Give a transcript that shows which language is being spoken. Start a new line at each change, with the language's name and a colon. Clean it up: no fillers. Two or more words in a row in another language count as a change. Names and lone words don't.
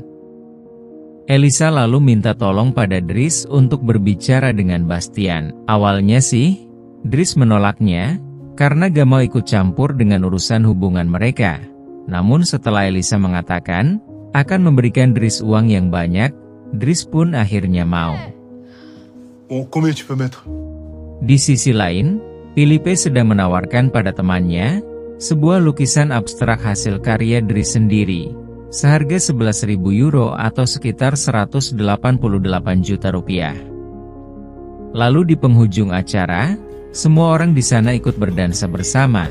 Indonesian: Elisa lalu minta tolong pada Dries untuk berbicara dengan Bastian. Awalnya sih, Dries menolaknya, karena gak mau ikut campur dengan urusan hubungan mereka. Namun setelah Elisa mengatakan, akan memberikan Dries uang yang banyak, Dries pun akhirnya mau.
French: Combien tu peux mettre?
Indonesian: Di sisi lain, Felipe sedang menawarkan pada temannya, sebuah lukisan abstrak hasil karya Dries sendiri, seharga 11.000 euro atau sekitar 188 juta rupiah. Lalu di penghujung acara, semua orang di sana ikut berdansa bersama.